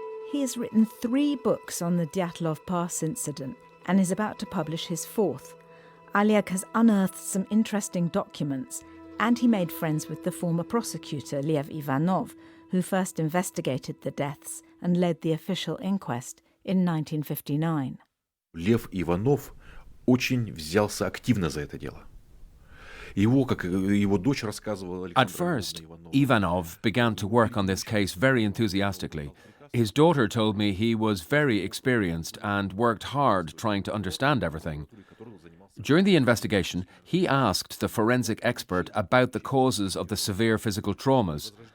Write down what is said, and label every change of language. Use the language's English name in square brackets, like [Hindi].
[English] He has written 3 books on the Dyatlov Pass incident and is about to publish his 4th. Oleg has unearthed some interesting documents, and he made friends with the former prosecutor, Lev Ivanov, who first investigated the deaths and led the official inquest in 1959. [Russian] Лев Иванов очень взялся активно за это дело. [English] At first, Ivanov began to work on this case very enthusiastically. His daughter told me he was very experienced and worked hard trying to understand everything. During the investigation, he asked the forensic expert about the causes of the severe physical traumas.